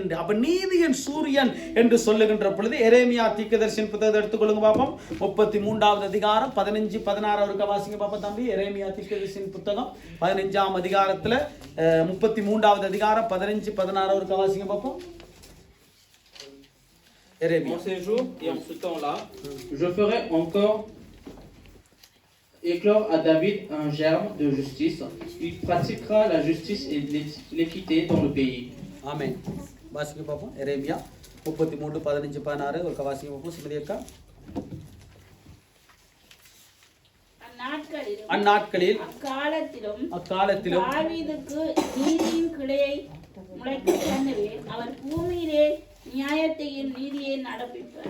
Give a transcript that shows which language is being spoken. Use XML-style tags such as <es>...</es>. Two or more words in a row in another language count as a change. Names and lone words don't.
<ta>அப்ப நீதியின் சூரியன் என்று சொல்லுகின்ற பொழுது எரேமியா தீர்க்கதரிசியின் புத்தகத்தை எடுத்துக்கொள்ளுங்க பாப்போம். 33வது அதிகாரம் 15 16 வாசிங்க பாப்போம் தம்பி. எரேமியா தீர்க்கதரிசியின் புத்தகம் 15ஆம் அதிகாரத்துல 33வது அதிகாரம் 15 16 வாசிங்க பாப்போம். எரேமியா.</ta> <fr>En ces jours et en ce temps-là, je ferai encore éclore à David un germe de justice. Il pratiquera la justice et l'équité dans le pays.</fr> <ta>Amen. வாசிங்க பாப்போம். எரேமியா 33 15 16 ஒரு வாசிங்க பாப்போம். சுமதி அக்கா. அந்நாட்களில் அக்காலத்திலும் தாவீதுக்கு நீதியின் கிளையை முளைக்கப் பண்ணுவேன், அவர் பூமியிலே நியாயத்தையும் நீதியை நடப்பிப்பார்.</ta>